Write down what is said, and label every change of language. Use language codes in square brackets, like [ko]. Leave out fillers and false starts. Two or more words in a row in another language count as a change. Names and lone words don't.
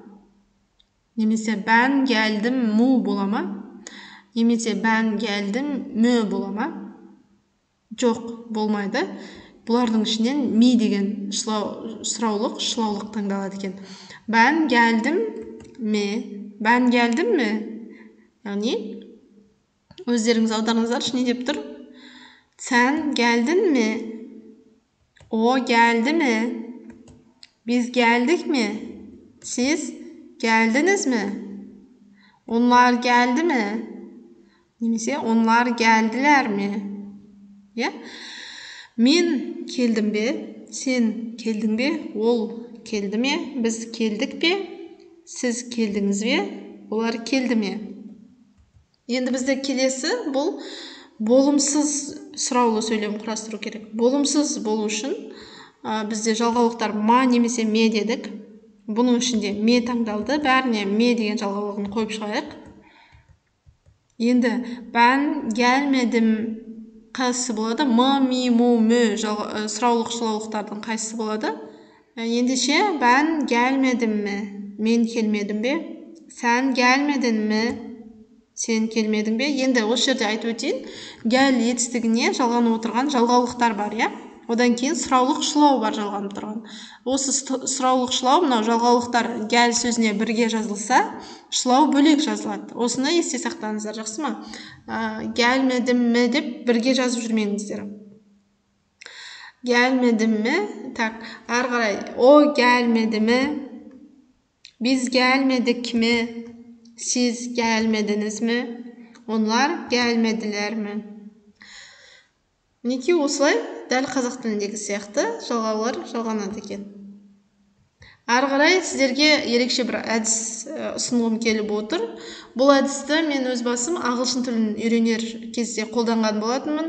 [kk] Немесе [tr] ben geldim mu [kk] бола ма? Немесе [tr] ben geldim mö [kk] бола ма? Жоқ, болмайды. Бұлардың ішінен ми деген сұраулық таңдалады екен. [tr] Ben geldim me, Ben geldim mi? [kk] Яғни өздеріңіз аударыңыздаршы, не деп тұр? [tr] Sen geldin mi? O geldi mi? Biz geldik mi? Siz geldiniz mi? Onlar geldi mi? Немесе onlar geldiler mi? [kk] Я? Мен келдім бе? Сен келдің бе? Ол келді ме? Біз келдік пе? Сіз келдіңіз бе? Олар келді ме? Енді бізде келесі бұл болымсыз сұраулы сөйлем құрастыру керек. Болымсыз болу үшін бізде жалғаулықтар ма немесе ме дедік. Бұның ішінде ме таңдалды. Бәріне ме деген жалғаулығын қойып шығайық. Енді [tr] ben gelmedim [kk] қайсысы болады? М, ми, му, мө сұраулық-шылаулықтардың қайсысы болады? [tr] Ендеше ben gelmedim mi? [kk] Мен келмедім бе? [tr] Sen gelmedin mi? [kk] Сен келмедің бе? Енді осы жерде айтып өтейін. Гәл етістігіне жалғанып отырған жалғаулықтар бар, я? Одан кейін сұраулық-шылау бар жалғанып тұрған. Осы сұраулық-шылау, мынау жалғаулықтар гәл сөзіне бірге жазылса, шылау бөлек жазылады. Осыны есте сақтаңыздар, жақсы ма? [tr] Gelmedim mi [kk] деп бірге жазып жүрмеңіздер. [tr] Gelmedim mi? [kk] Так, ары қарай. [tr] O gelmedi mi? Biz gelmedik mi? Siz gelmediniz mi? Onlar gelmediler mi? [kk] Мінекей осылай дәл қазақ тіліндегі сияқты жалғаулар жалғанады екен. Ары қарай сіздерге ерекше бір әдіс ұсынғым келіп отыр. Бұл әдісті мен өз басым ағылшын тілін үйренер кезде қолданған болатынмын.